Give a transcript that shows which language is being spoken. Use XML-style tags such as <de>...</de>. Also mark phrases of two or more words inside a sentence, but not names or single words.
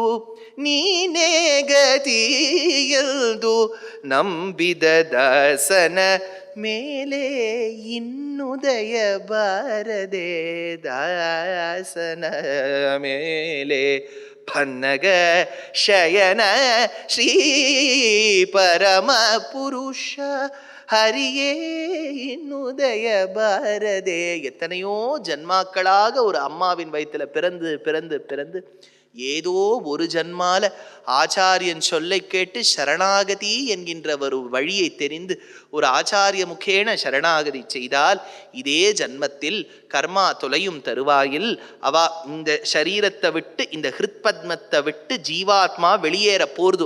<kn>ನೀನೇ ಗತಿ ಎಂದು ನಂಬಿದ ದಾಸನ ಮೇಲೆ ಇನ್ನುದಯ ಬಾರದೆ, ದಾಸನ ಮೇಲೆ ಪನ್ನಗ ಶಯನ ಶ್ರೀ ಪರಮ ಪುರುಷ ಹರಿಯೇ ಇನ್ನುದಯ ಬಾರದೆ.</kn> <ta>எத்தனையோ ஜன்மாக்களாக ஒரு அம்மாவின் வயிற்றில் பிறந்து பிறந்து பிறந்து ஏதோ ஒரு ஜன்மால ஆச்சாரியன் சொல்லை கேட்டு சரணாகதி என்கின்ற ஒரு வழியை தெரிந்து ஒரு ஆச்சாரிய முகேன சரணாகதி செய்தால் இதே ஜன்மத்தில் கர்மா தொலையும் தருவாயில் அவ இந்த சரீரத்தை விட்டு, இந்த ஹிருத்பத்மத்தை விட்டு ஜீவாத்மா வெளியேற போர்து.</ta>